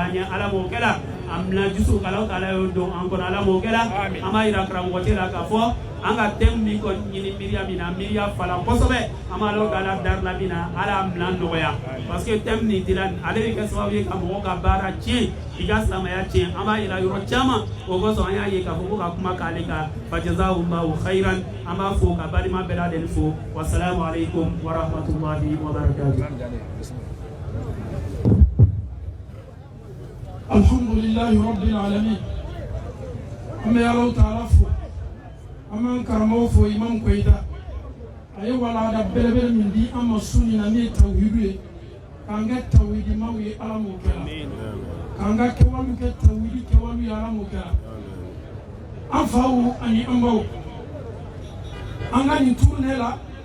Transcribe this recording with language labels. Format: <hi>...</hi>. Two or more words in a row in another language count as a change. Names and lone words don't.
<bm>an ye ala m'o kɛla an bila dusu k'Alahu Taala y'o don an kɔnɔ ala m'o kɛla an b'a yira karamɔgɔ cɛ la k'a fɔ an ka thème min kɔni ɲini miiriya min na miiriya fala kosɛbɛ an b'a Alahu Taala dari la min na ala y'an bila nɔgɔya</bm> <fr>parce que</fr> <bm>thème nin dira ale bɛ kɛ sababu ye ka mɔgɔw ka baara tiɲɛ i ka silamɛya tiɲɛ an b'a yira yɔrɔ caman o kosɔn an y'a ye k'a fɔ ko ka kuma k'ale kan</bm> <ar>فجزاه الله خيرا</ar> <bm>an b'a fo ka balima bɛɛ lajɛlen fo</bm> <ar>والسلام عليكم ورحمة الله وبركاته. الحمد لله رب العالمين</ar> <bm>an bɛ Alahu Taala fo an b'an karamɔgɔ fo Imam Koyita a ye walanda belebele min di an ma su nin na min ye tawhidu ye k'an kɛ tawhidimaw ye ala m'o kɛla k'an ka kɛwalew kɛ tawhidi kɛwalew ye ala m'o kɛla an faw ani an baw an ka nin tournée la</bm>